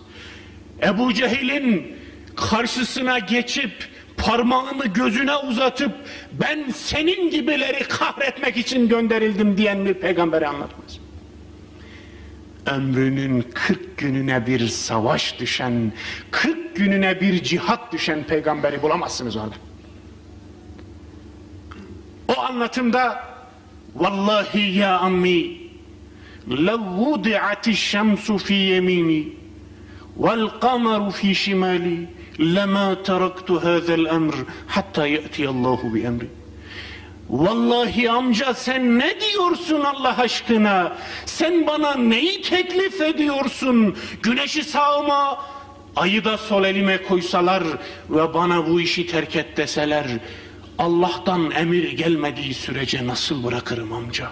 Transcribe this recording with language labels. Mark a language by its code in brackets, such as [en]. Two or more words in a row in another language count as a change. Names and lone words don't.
[tr] Ebu Cehil'in karşısına geçip parmağını gözüne uzatıp ben senin gibileri kahretmek için gönderildim diyen bir peygamberi anlatmaz. Ömrünün 40 gününe bir savaş düşen, 40 gününe bir cihat düşen peygamberi bulamazsınız orada. O anlatımda [ar] والله يا عمي لو وضعت الشمس في يميني والقمر في شمالي لما تركت هذا الأمر حتى يأتي الله بأمري. [tr] Vallahi amca sen ne diyorsun Allah aşkına? Sen bana neyi teklif ediyorsun? Güneşi sağıma, ayı da sol elime koysalar ve bana bu işi terk et deseler, Allah'tan emir gelmediği sürece nasıl bırakırım amca?